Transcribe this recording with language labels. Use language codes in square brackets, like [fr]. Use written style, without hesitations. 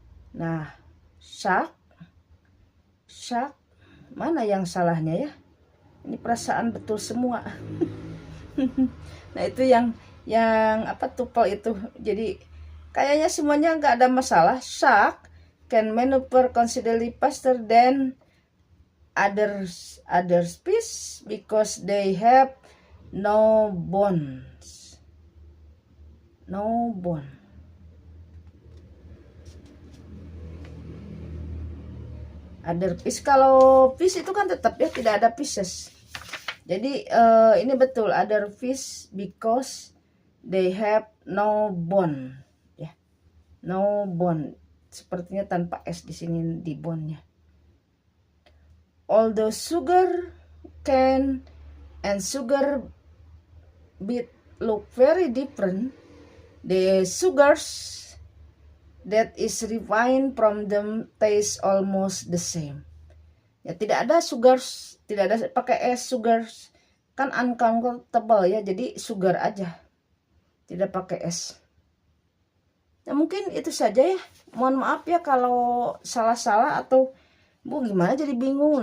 [id] Nah, shark mana yang salahnya ya? Ini perasaan betul semua. Nah, itu yang apa, tupel itu. Jadi kayaknya semuanya nggak ada masalah. [en] Shark can maneuver considerably faster than other species because they have no bones. [id] Other fish, kalau fish itu kan tetap ya, tidak ada pieces. Jadi ini betul, [en] other fish because they have no bone [id] ya. [en] No bone. [id] Sepertinya tanpa S di sini di bone-nya. [en] Although sugar can and sugar beet look very different. The sugars that is refined from them taste almost the same. [id] Ya, tidak ada sugars, tidak ada pakai es sugars. Kan uncountable ya, jadi sugar aja. Tidak pakai es. Ya mungkin itu saja ya. Mohon maaf ya kalau salah-salah atau Bu gimana jadi bingung.